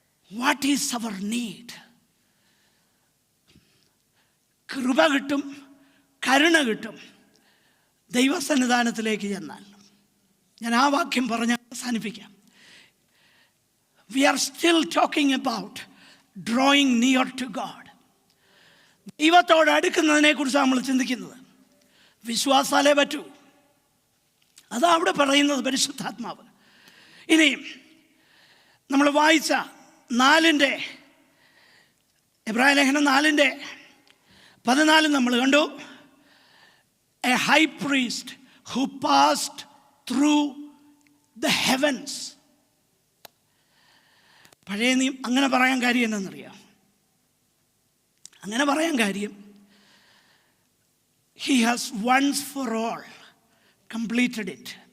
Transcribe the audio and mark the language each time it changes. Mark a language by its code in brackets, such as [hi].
[en] What is our need? [ml] കൃപ കിട്ടും, കരുണ കിട്ടും ദൈവസന്നിധാനത്തിലേക്ക് ചെന്നാൽ. ഞാൻ ആ വാക്യം പറഞ്ഞ് അവസാനിപ്പിക്കാം. [en] We are still talking about drawing near to God. [ml] ദൈവത്തോട് അടുക്കുന്നതിനെ കുറിച്ചാണ് നമ്മൾ ചിന്തിക്കുന്നത്. വിശ്വാസാലേ പറ്റൂ. അതാ അവിടെ പറയുന്നത് പരിശുദ്ധാത്മാവ്. ഇനിയും നമ്മൾ വായിച്ച 4 എബ്രായ ലേഖനം 4:14 നമ്മൾ കണ്ടു. [en] A high priest who passed through the heavens. [ml] പഴയ അങ്ങനെ പറയാൻ കാര്യം എന്താണെന്നറിയാം? അങ്ങനെ പറയാൻ കാര്യം, [en] he has once for all completed it.